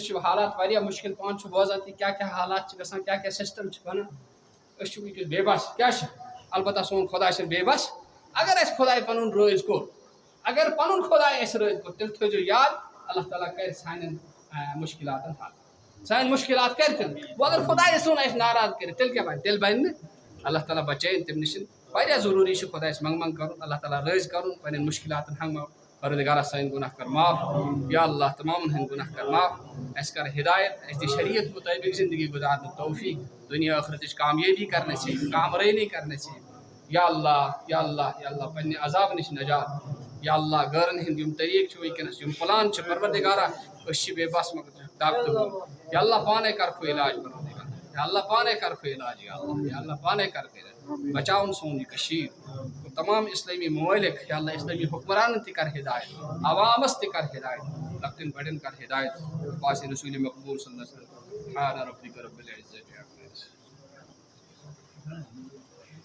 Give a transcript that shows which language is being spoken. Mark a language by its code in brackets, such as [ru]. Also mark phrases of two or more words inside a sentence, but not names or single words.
[ks] چھِ حالات واریاہ مُشکل پانہٕ چھُ بوزان تہِ کیٛاہ حالات چھِ گژھان کیٛاہ سِسٹَم چھِ بَنان أسۍ چھِ وٕنکٮ۪س بے بس کیٛاہ چھِ البتہ سون خۄدا چھِنہٕ بے بس اگر اَسہِ خۄداے پَنُن رٲضۍ کوٚر اگر پَنُن خۄداے اَسہِ رٲضۍ کوٚر تیٚلہِ تھٲیزیو یاد اللہ تعالیٰ کَرِ سانٮ۪ن مُشکلاتَن حل سانہِ مُشکلات کَرِ تیٚلہِ وۄنۍ اگر خۄداے سون اَسہِ ناراض کٔرِتھ تیٚلہِ کیٛاہ بَنہِ تیٚلہِ بَنہِ نہٕ اللہ تعالیٰ بَچٲیِن تَمہِ نِش واریاہ ضروٗری چھُ خۄدایَس منٛگہٕ کَرُن اللہ تعالیٰ رٲضۍ کَرُن پنٛنٮ۪ن مُشکلاتَن ہنٛگماو پروردگارہ سٲنۍ گُناہ کر معاف یا اللہ تمامن ہٕنٛدۍ گُناہ کر معاف اَسہِ کر ہدایت اَسہِ دِ شریعت مُطٲبق زندگی گُزارنُک توفیٖق دُنیا ٲخرتٕچ کامیٲبی کر نصیٖب کامرٲنی کر نصیٖب یا اللہ یا اللہ یا اللہ پنٛنہِ عذاب نِش نجات یا اللہ غٲرن ہٕنٛدۍ یِم طریٖقہٕ چھِ وٕنکٮ۪نَس یِم پٕلان چھِ پروردگارہ أسۍ چھِ بے بس مگر طاقتہٕ وول یا اللہ پانے کرکھو علاج پروردگار یا اللہ پانے کرکھو علاج یا اللہ پانے کرکھو علاج بچاوُن سون یہِ کٔشیٖر تمام اسلٲمی ممٲلِک یا اللہ اسلٲمی حکمرانن تہِ کر ہدایت عوامس تہِ کر ہدایت لۄکٹٮ۪ن بڑٮ۪ن کر ہدایت باسہِ رسوٗلِ مقبوٗل [ar] صلی اللہ علیہ وسلم سبحان ربک رب العزة عما یصفون